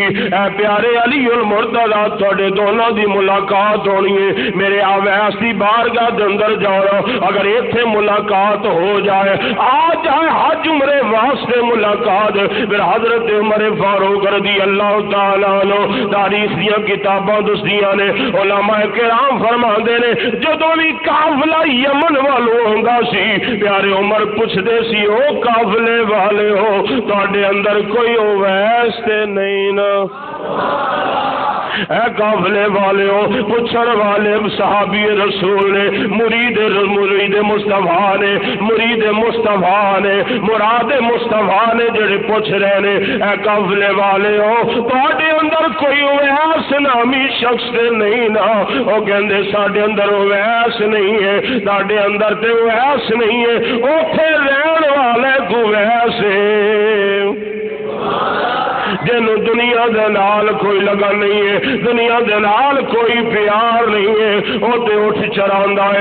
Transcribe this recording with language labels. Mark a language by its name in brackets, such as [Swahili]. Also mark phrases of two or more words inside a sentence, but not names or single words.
[Punjabi] اے پیارے علی المرتضی تواڈے دونوں دی ملاقات ہونی ہے. میرے اویس دی بارگاہ دے اندر جاؤ اگر ایتھے ملاقات ہو جائے آ جائے حج عمرے واسطے ملاقات پھر حضرت عمر فاروق [Arabic] رضی اللہ تعالیٰ عنہ [Punjabi] تاریخ دیاں کتاباں دسدیاں نے علماء کرام فرماندے نے جدوں بھی قافلہ یمن والوں ہوندا سی پیارے عمر پوچھدے سی او قافلے والے ہو تواڈے اندر کوئی اویس تے نہیں نا اے قافلے والے ہو پوچھن والے صحابی رسول نے مرید مصطفیٰ نے مرید مصطفیٰ نے مراد مصطفیٰ نے جڑے پوچھ رہے نے اے قافلے والے ہو تواڈے اندر کوئی اویس نامی شخص تے نہیں نا او کہندے ساڈے اندر اویس نہیں ہے ساڈے اندر تے اویس نہیں ہے اوتھے رہن والے کو اویس ہے جنوں دنیا دے نال کوئی لگا نہیں ہے دنیا دے نال کوئی پیار نہیں ہے وہ تے اٹھ چراندا ہے.